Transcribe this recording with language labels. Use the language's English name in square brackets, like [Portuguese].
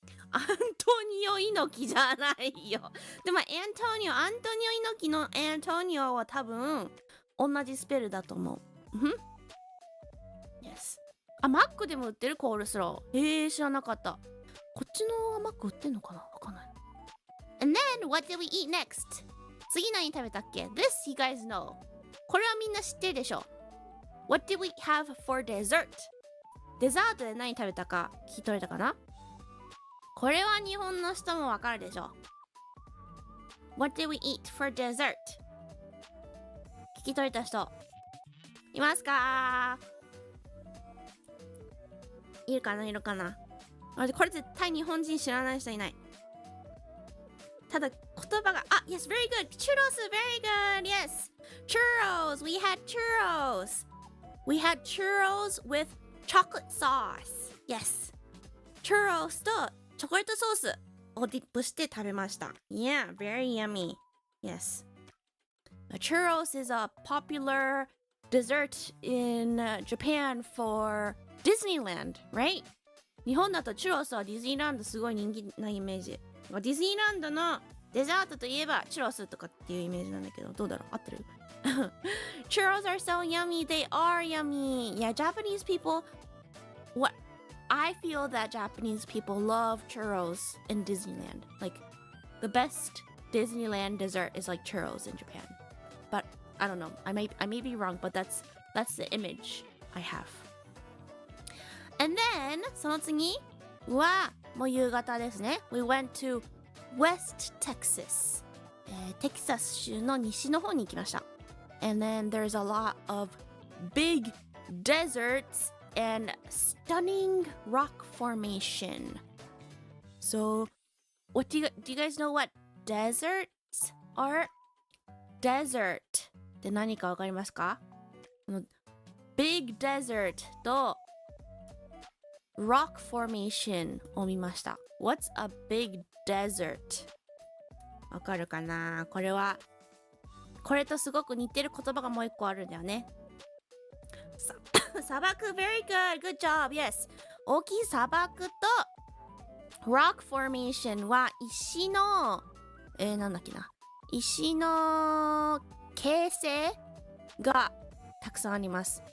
[Japanese] アントニオ猪木じゃないよ。でもアントニオ猪木のアントニオは多分同じスペルだと思う。 [English] Yes。 [Japanese] マックでも売ってるコールスロー。知らなかった。こっちのマック売ってんのかなわかんない。 [English] And then, what did we eat next? [Japanese] 次何食べたっけ [English] This you guys know. [Japanese] これはみんな知ってるでしょ。 [English] What did we have for dessert? [Japanese] デザートで何食べたか聞き取れたかなこれは日本の人もわかるでしょ。 [English] What did we eat for dessert? [Japanese] 聞き取れた人いますかいるかなこれ絶対日本人知らない人いない。ただ言葉が [English] Yes, very good. Churros, very good. Yes. Churros. We had churros. We had churros with chocolate sauce. Yes. [Japanese] Churros とチョコレートソースをディップして食べました。 [English] Yeah, very yummy. Yes. Churros is a popular dessert in Japan for Disneyland, right? [Japanese] 日本だとチュロスはディズニーランドすごい人気なイメージ。ディズニーランドのデザートといえばチュロスとかっていうイメージなんだけど、どうだろう合ってる [English] Churros are so yummy. They are yummy. Yeah, Japanese people, I feel that Japanese people love churros in Disneyland. Like, the best Disneyland dessert is like churros in Japan. But I don't know. I may be wrong, but that's the image I have. And then [Japanese] その次はもう夕方ですね。 [English] We went to West Texas. [Japanese] テキサス州の西の方に行きました。 [English] And then there's a lot of big deserts and stunning rock formation. So, do you guys know what deserts are? [Japanese] Desert って何かわかりますか？ Big desert と rock formation を見ました。 [English] What's a big desert? [Japanese] わかるかな？これとすごく似てる言葉がもう一個あるんだよね。砂漠 [English] very good job yes [Japanese] 大きい砂漠と rock formation は石のなんだっけな石の形成がたくさんあります。